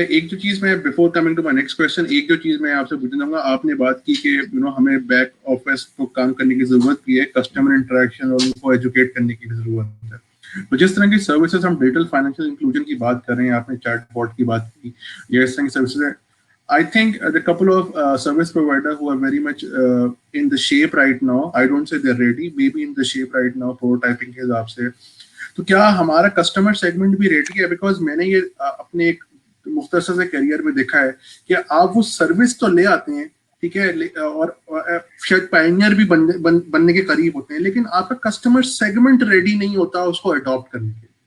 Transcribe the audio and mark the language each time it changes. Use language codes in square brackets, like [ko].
[ur] ایک جو چیز میں [en] before coming to my next question, [ur] ایک جو چیز میں آپ سے پوچھنا چاہوں گا، آپ نے بات کی کہ ہمیں بیک آفس کو کام کرنے کی ضرورت بھی ہے، کسٹمر انٹریکشن اور ان کو ایجوکیٹ کرنے کی بھی ضرورت ہے. تو جس طرح کی سروسز ہم ڈیجیٹل فائنینشیل انکلوژن کی بات کر رہے ہیں، آپ نے چیٹ باٹ کی بات کی یا اس طرح کی سروسز ہیں. [en] I think the couple of service providers who are very much in the shape right now. I don't say they're ready, maybe in the shape right now, prototyping [ur] کے حساب سے. تو کیا ہمارا کسٹمر سیگمنٹ بھی ready ہے؟ Because میں نے یہ اپنے ایک مختصر سے کیریئر میں دیکھا ہے کہ آپ وہ سروس تو لے آتے ہیں، ٹھیک ہے، اور شاید پائنیئر بھی بننے کے قریب ہوتے ہیں، لیکن آپ کا کسٹمر سیگمنٹ ریڈی نہیں ہوتا اس کو اڈاپٹ کرنے کے.